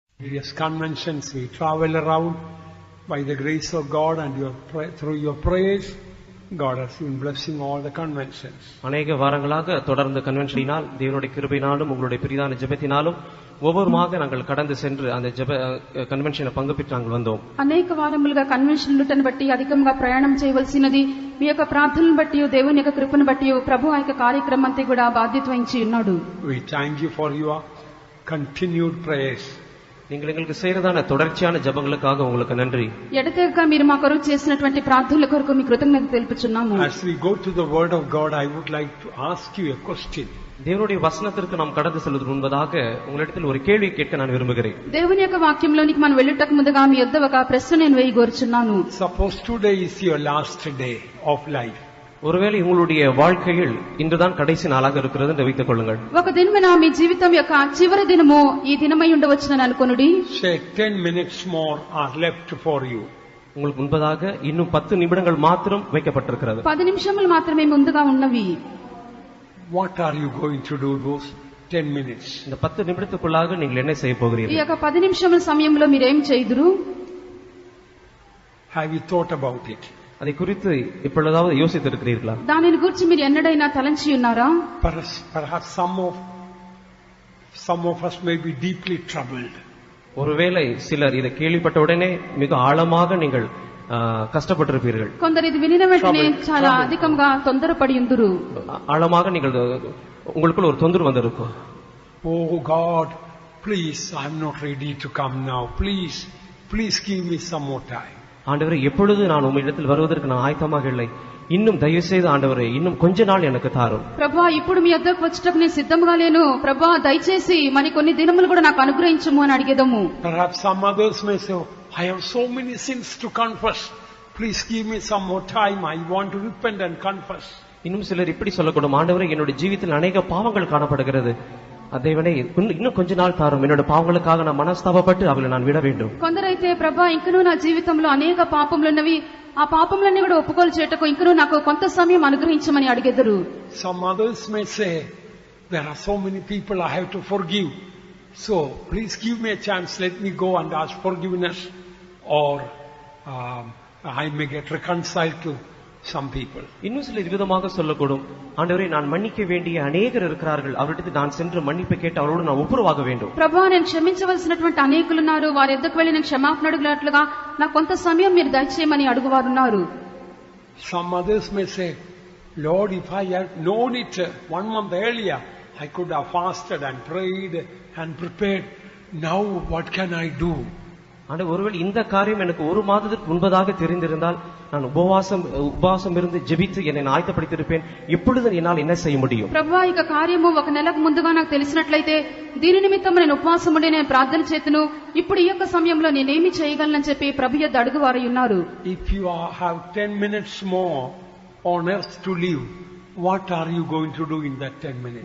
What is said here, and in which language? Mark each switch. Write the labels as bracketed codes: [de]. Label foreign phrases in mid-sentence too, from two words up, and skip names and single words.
[en] various conventions. We travel around by the grace of God and through your prayers. God has been blessing all the conventions. [ta] அநேக வாரங்களாக தொடர்ந்து கன்வென்ஷனினால் தேவனுடைய கிருபையினாலும் உங்களுடைய பிரிதான ஜெபத்தினாலும் ஒவ்வொருமாக நாங்கள் கடந்து சென்று அந்த ஜெப కన్వెన్షన్ பங்கு பெற்று நாங்கள் வந்தோம். [te] అనేక వారములుగా కన్వెన్షన్లను బట్టి అధికంగా ప్రయాణం చేయవలసినది మీ యొక్క ప్రార్థనలను బట్టి దేవుని యొక్క కృపను బట్టి ప్రభు ఆ యొక్క కార్యక్రమం అంతా కూడా బాధ్యత వహించి ఉన్నాడు. [en] We thank you for your continued prayers. [ta] நீங்கள் எங்களுக்கு செய்யறதான தொடர்ச்சியான ஜெபங்களுக்காக உங்களுக்கு நன்றி. [te] ఎడతెగక మీరు మా కొరకు చేసినటువంటి ప్రార్థనల కొరకు మీ కృతజ్ఞత తెలుపుచున్నాము. [en] As we go to the word of God, I would like to ask you a question. [ta] தேவனுடைய வசனத்திற்கு நாம் கடந்து செல்வதற்கு முன்பதாக உங்களிடத்தில் ஒரு கேள்வி கேட்க நான் விரும்புகிறேன். [te] దేవుని యొక్క వాక్యంలోనికి మనం వెళ్ళుటకు ముందుగా మీ యొద్ద ఒక ప్రశ్న నేను వేయగోరుచున్నాను. [en] Suppose today is your last day of life. [ta] ஒருவேளை உங்களுடைய வாழ்க்கையில் இன்றுதான் கடைசி நாளாக இருக்கிறது என்று வைத்துக் கொள்ளுங்கள். [te] ఒక దినమున మీ జీవితం యొక్క చివరి దినము ఈ దినమై ఉండవచ్చునని అనుకొనుడి. [en] Say 10 minutes more are left for you. [ta] உங்களுக்கு முன்பதாக இன்னும் 10 நிமிடங்கள் மாத்திரம் வைக்கப்பட்டிருக்கிறது. [te] 10 నిమిషములు మాత్రమే ముందుగా ఉన్నవి. [en] What are you going to do those 10 minutes? [ta] இந்த 10 நிமிடத்துக்குள்ளாக நீங்கள் என்ன செய்ய [te] ఈ [ta] போகிறீர்கள்? [te] యొక్క 10 నిమిషముల సమయంలో మీరు ఏం చేయుదురు? [en] Have you thought about it? [ta] அதை குறித்து இப்பொழுதாவது யோசித்திருக்கிறீர்களா? [te] దానిని గురించి మీరు ఎన్నడైనా తలంచి ఉన్నారా? [en] Perhaps some of us may be deeply troubled. [ta] ஒருவேளை சிலர் இதை கேள்விப்பட்ட உடனே மிக ஆழமாக நீங்கள் கஷ்டப்பட்டிருப்பீர்கள். [te] కొందరు ఇది వినిన వెంటనే చాలా అధికంగా తొందరపడి ఉందురు. [ta] ஆழமாக நீங்கள் உங்களுக்குள்ள ஒரு தொந்தரவு வந்திருக்கும். [en] Oh God, please, I'm not ready to come now. Please give me some more time. [ta] ஆண்டவரே, எப்பொழுது நான் உம்மிடத்தில் வருவதற்கு நான் ஆயத்தமாக இல்லை. இன்னும் தயவு செய்து ஆண்டவரே இன்னும் கொஞ்ச நாள் எனக்கு தாரும். [te] ప్రభువా, ఇప్పుడు మీ వద్దకు వచ్చటకు నేను సిద్ధంగా లేను. ప్రభువా, దయచేసి మరి కొన్ని దినములు కూడా నాకు అనుగ్రహించుము అని అడిగేదము. [en] Perhaps some others may say, I have so many sins to confess. Please give me some more time. I want to repent and confess. [ta] இன்னும் சிலர் இப்படி சொல்லக்கூடும், ஆண்டவரே என்னுடைய ஜீவிதத்தில் அநேக பாவங்கள் காணப்படுகிறது. தேவனே இன்னும் கொஞ்ச நாள் தாரும். என்னோட பாவங்களுக்காக நான் மனஸ்தாபப்பட்டு அவளை நான் விட வேண்டும். [te] కొందరైతే ప్రభా ఇంకనూ నా జీవితంలో అనేక పాపములున్నవి, ఆ పాపములన్నీ కూడా ఒప్పుకోలు చేయటకు ఇంకనూ నాకు కొంత సమయం అనుగ్రహించమని అడిగెదరు. [en] Some others may say, there are so many people I have to forgive. So please give me a chance. Let me go and ask forgiveness, or I may get reconciled to some people. [ta] இன்னும் சில விதமாக சொல்லக்கூடும், ஆண்டவரே நான் மன்னிக்க வேண்டிய அநேகர் இருக்கிறார்கள், அவரிடத்தில் நான் சென்று மன்னிப்பு கேட்டு அவரோடு நான் ஒப்புரவாக வேண்டும். [te] ప్రభా, నేను క్షమించవలసినటువంటి అనేకులున్నారు, వారి ఎద్దకు వెళ్లి నేను క్షమాపణ అడుగునట్లుగా నాకు కొంత సమయం మీరు దయచేయమని అడుగువారున్నారు. [en] Some others may say, Lord, if I had known it 1 month earlier, I could have fasted and prayed and prepared. Now what can I do? [ta] ஆண்டவர், ஒருவேளை இந்த காரியம் எனக்கு 1 மாதத்துக்கு முன்பதாக தெரிந்திருந்தால் நான் உபவாசம் இருந்து ஜெபித்து என்னை ஆயத்தப்படுத்தியிருப்பேன். இப்பொழுது என்னால் என்ன செய்ய முடியும்? [te] ప్రభువా, ఇక కార్యము 1 నెలకు ముందుగా నాకు తెలిసినట్లయితే దీని నిమిత్తం నేను ఉపవాసం ఉండి నేను ప్రార్థన చేతును. ఇప్పుడు ఈ యొక్క సమయంలో నేనేమి చేయగలనని చెప్పి ప్రభు యొద్ద అడుగువారై ఉన్నారు. [en] If you have 10 minutes more on earth to live, what are you going to do in that 10 minutes?